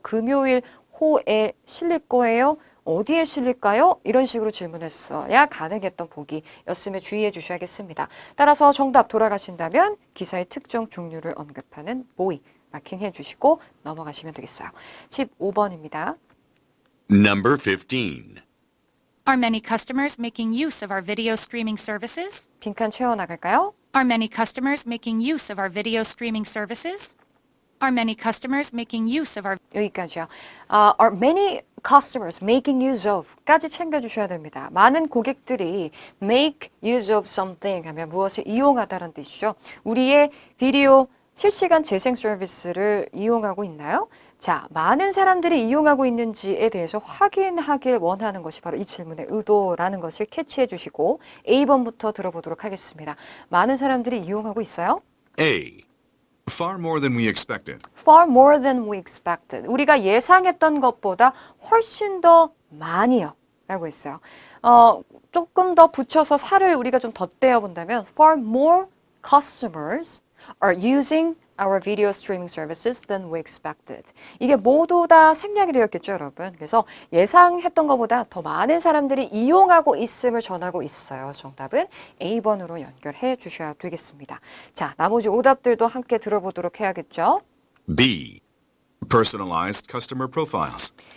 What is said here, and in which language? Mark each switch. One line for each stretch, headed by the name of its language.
Korean: 금요일 호에 실릴 거예요? 어디에 실릴까요? 이런 식으로 질문했어야 가능했던 보기였음에 주의해 주셔야겠습니다. 따라서 정답 돌아가신다면 기사의 특정 종류를 언급하는 보이 마킹해 주시고 넘어가시면 되겠어요. 15번입니다.
English: Number 15. Are many customers making use of our video streaming services?
Korean: 빈칸 채워나갈까요?
English: Are many customers making use of our video streaming services? Are many customers making use of our
Korean: 여기까지요.
English: Are many customers making use of
Korean: 까지 챙겨주셔야 됩니다. 많은 고객들이
English: make use of something
Korean: 하면 무엇을 이용하다라는 뜻이죠. 우리의 비디오 실시간 재생 서비스를 이용하고 있나요? 자, 많은 사람들이 이용하고 있는지에 대해서 확인하길 원하는 것이 바로 이 질문의 의도라는 것을 캐치해 주시고 A번부터 들어보도록 하겠습니다. 많은 사람들이 이용하고 있어요?
English: A. Far more than we expected. Far more than we expected.
Korean: 우리가 예상했던 것보다 훨씬 더 많이요. 라고 했어요. 조금 더 붙여서 살을 우리가 좀 덧대어 본다면
English: far more customers are using our video streaming services than we expected.
Korean: 이게 모두 다 생략이 되었겠죠, 여러분. 그래서 예상했던 것보다 더 많은 사람들이 이용하고 있음을 전하고 있어요. 정답은 A번으로 연결해 주셔야 되겠습니다. 자, 나머지 오답들도 함께 들어보도록 해야겠죠.
English: B. Personalized customer profiles.